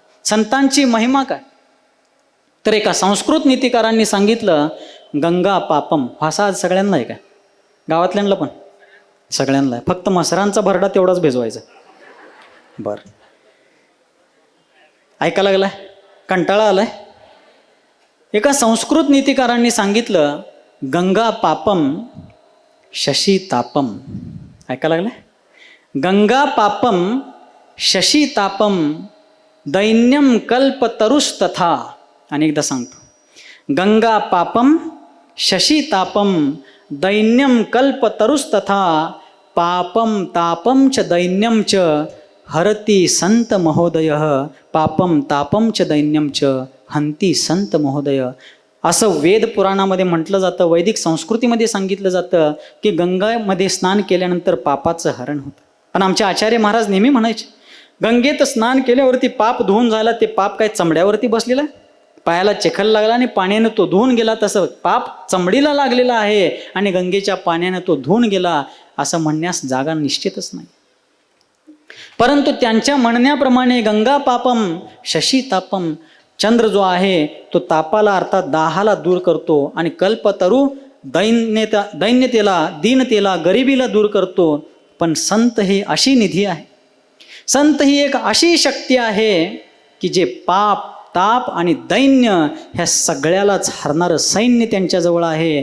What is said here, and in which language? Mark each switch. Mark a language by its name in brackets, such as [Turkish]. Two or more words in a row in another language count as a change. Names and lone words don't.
[Marathi] संतांची महिमा काय, तर एका संस्कृत नीतिकारांनी सांगितलं, [Sanskrit] गंगा पापम. [Marathi] भाषा आज सगळ्यांना आहे काय, गावातल्यांना पण सगळ्यांना आहे, फक्त मसरांचा भरडा तेवढाच भेजवायचा. बरं, ऐका लागलाय, कंटाळा आलाय. एका संस्कृत नीतिकारांनी सांगितलं, [Sanskrit] गंगा पापम शशी तापम. [Marathi] ऐका लागलाय, [Sanskrit] गंगा पापम शशी तापम दैन्यम कल्प तरुस्तथा. [Marathi] अनेकदा सांगतो, [Sanskrit] गंगा पापम शशी तापम दैन्यम कल्प तरुस्तथा पापम तापम च दैन्यम च हरती संत महोदय. पापम तापम च दैन्यम च हंती संत महोदय. [Marathi] असं वेद पुराणामध्ये म्हटलं जातं, वैदिक संस्कृतीमध्ये सांगितलं जातं की गंगामध्ये स्नान केल्यानंतर पापाचं हरण होतं. पण आमचे आचार्य महाराज नेहमी म्हणायचे, गंगेत स्नान केल्यावरती पाप धुवून झाला, ते पाप काय चमड्यावरती बसलेलं आहे, पायाला चिखल लागला आणि पाण्यानं तो धुवून गेला, तसं पाप चमडीला लागलेला आहे आणि गंगेच्या पाण्यानं तो धुवून गेला, असं म्हणण्यास जागा निश्चितच नाही. परंतु त्यांच्या म्हणण्याप्रमाणे [Sanskrit] गंगा पापम शशी तापम, [Marathi] चंद्र जो आहे तो तापाला अर्थात दाहाला दूर करतो आणि कल्पतरू दैन्यतेला दीनतेला गरिबीला दूर करतो. पण संत ही अशी निधी आहे, संत ही एक अशी शक्ती आहे की जे पाप ताप आणि दैन्य ह्या सगळ्यालाच हरणारं सैन्य त्यांच्याजवळ आहे.